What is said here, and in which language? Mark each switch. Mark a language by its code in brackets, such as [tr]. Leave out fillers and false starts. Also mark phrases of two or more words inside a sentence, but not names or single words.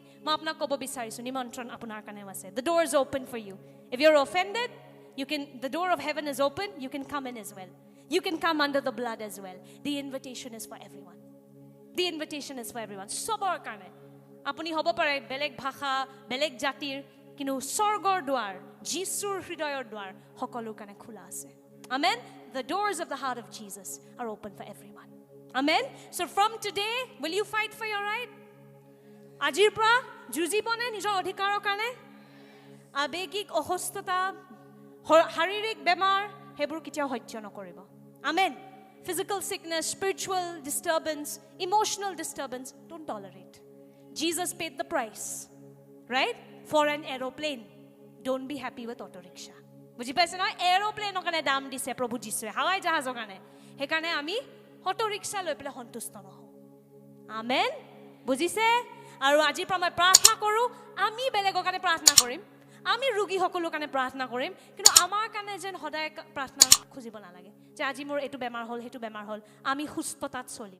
[as] মই আপোনাক ক'ব বিচাৰিছো নিমন্ত্ৰণ আপোনাৰ কাৰণেও আছে [en] the door is open for you if you're offended the door of heaven is open you can come in as well you can come under the blood as well the invitation is for everyone the invitation is for everyone [as] সবৰ কাৰণে আপুনি হ'ব পাৰে বেলেগ ভাষা বেলেগ জাতিৰ কিন্তু স্বৰ্গৰ দুৱাৰ যিশুৰ হৃদয়ৰ দুৱাৰ সকলোৰ কাৰণে খোলা আছে [en] amen the doors of the heart of Jesus are open for everyone amen so from today will you fight for your right [as] আজিৰ পৰা যুঁজিবনে নিজৰ অধিকাৰৰ কাৰণে আবেগিক অসুস্থতা শাৰীৰিক বেমাৰ হেবোৰ কেতিয়াও সহ্য নকৰিব [en] amen physical sickness spiritual disturbance emotional disturbance don't tolerate Jesus paid the price right for an aeroplane don't be happy with auto rickshaw [as] বুজি পাইছে না এৰোপ্লেনৰ কাৰণে দাম দিছে প্ৰভু যীশুৱে হাৱাই জাহাজৰ কাৰণে হেকাৰণে আমি অটো ৰিক্সা লৈ পেলে সন্তুষ্ট নহওঁ আমেন বুজিছে আৰু আজি পৰা মই প্ৰাৰ্থনা কৰো আমি বেলেগৰ কাৰণে প্ৰাৰ্থনা কৰিম আমি ৰোগী সকলৰ কাৰণে প্ৰাৰ্থনা কৰিম কিন্তু আমাৰ কাৰণে যেন সদায় প্ৰাৰ্থনা খুজিব নালাগে যে আজি মোৰ এটো বেমাৰ হ'ল হেতু বেমাৰ হ'ল আমি সুস্থতাত চলিম